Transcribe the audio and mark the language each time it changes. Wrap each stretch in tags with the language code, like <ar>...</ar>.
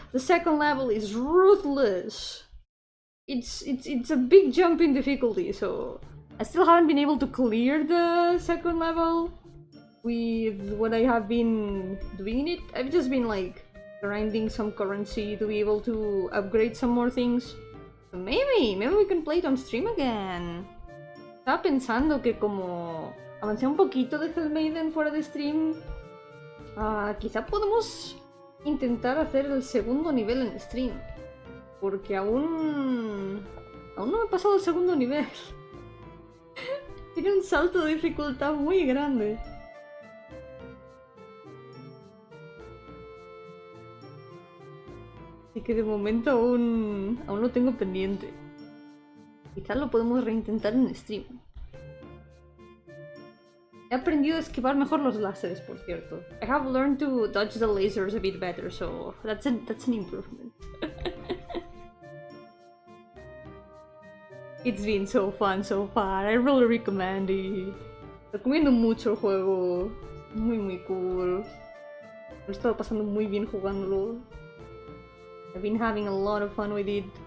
<en>The second level is ruthless. It's a big jump in difficulty, so I still haven't been able to clear the second level with what I have been doing in it. I've just been like grinding some currency to be able to upgrade some more things. So maybe we can play it on stream again.</en> <es>Estaba pensando que como avancé un poquito de Hell Maiden fuera de stream, quizá podemos intentar hacer el segundo nivel en stream. Porque aún no me he pasado el segundo nivel. Tiene un salto de dificultad muy grande. Así que de momento aún lo tengo pendiente. Quizás lo podemos reintentar en stream. He aprendido a esquivar mejor los láseres, por cierto.</es> <en>I have learned to dodge the lasers a bit better, so that's an improvement. It's been so fun so far. I really recommend it.</en> <es>Recomiendo mucho el juego. Muy cool. Me he estado pasando muy bien jugándolo.</es> <en>I've been having a lot of fun with it.</en>